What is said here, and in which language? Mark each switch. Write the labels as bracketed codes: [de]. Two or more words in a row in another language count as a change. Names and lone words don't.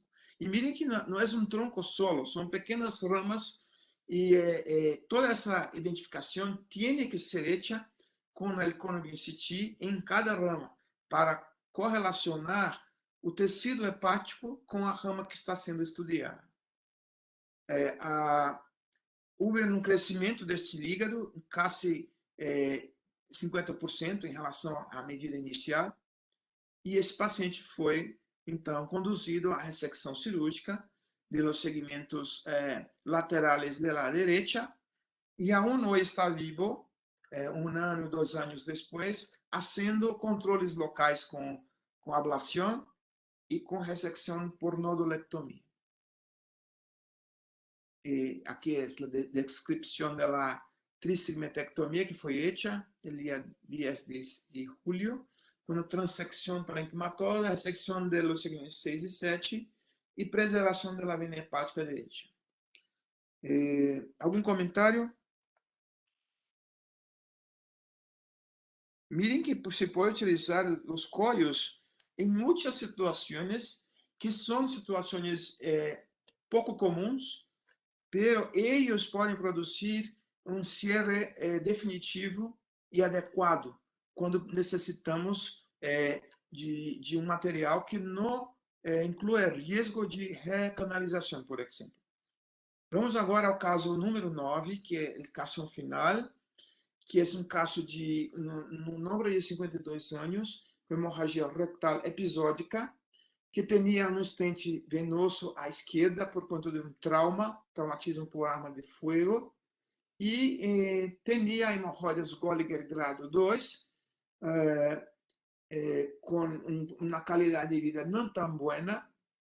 [pt] E mirem que não é um tronco solo, são pequenas ramas e toda essa identificação tem que ser feita com o ConoBCT em cada rama para correlacionar o tecido hepático com a rama que está sendo estudada. Houve um crescimento deste hígado, quase 50% em relação à medida inicial, e esse paciente foi, então, conduzido à ressecção cirúrgica [es] de los segmentos laterales de la derecha, [pt] e aún hoje está vivo, 1 ano, 2 anos depois, fazendo controles locais com ablação e com ressecção por nodulectomia. E aqui é a descrição da trisegmentectomia que foi [es] hecha el día 10 de julio, con transección parenquimatosa, resección de los segmentos 6 y 7 y preservación de la vena hepática derecha. ¿Algún comentario? Miren que se puede utilizar los collos en muchas situaciones que son situaciones poco comuns, pero ellos pueden producir um cierre definitivo e adequado [pt] quando necessitamos de um material que não inclui risco de recanalização, por exemplo. Vamos agora ao caso número 9, que é o caso final, que é um caso de um homem de 52 anos, com hemorragia rectal episódica, que tinha um estente venoso à esquerda por conta de um traumatismo por arma de fogo, e tinha hemorroides Gallagher grado 2, com uma qualidade de vida não tão boa.